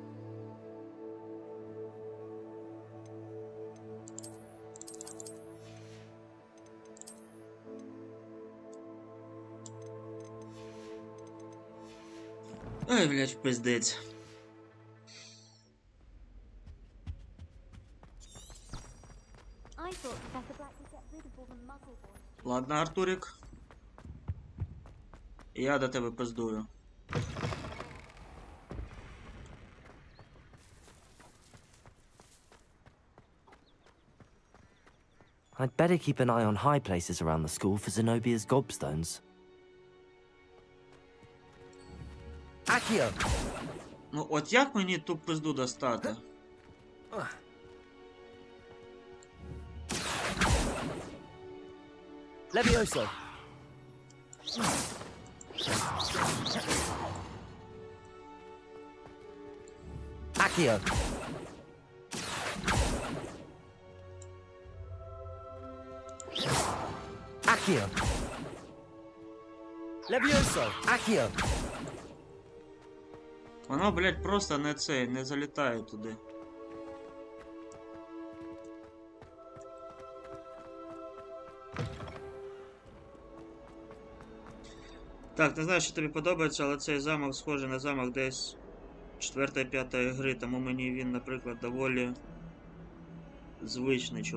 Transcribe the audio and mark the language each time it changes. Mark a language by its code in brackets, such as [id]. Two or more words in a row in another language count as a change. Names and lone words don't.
[uk] Ой, блядь, пиздець. [ru] Ладно, Артурик. [uk] Я до тебе пиздую. [en] I'd better keep an eye on high places around the school for Zenobia's gobstones. Accio! [uk] Ну, от як мені ту пизду достати? [en] Levioso! Accio! Accio! Levioso! Accio! [uk] Воно, блядь, просто не залітає туди. Так, не знаю, що тобі подобається, але цей замок схожий на замок десь 4-5 гри, тому мені він, наприклад, доволі звичний.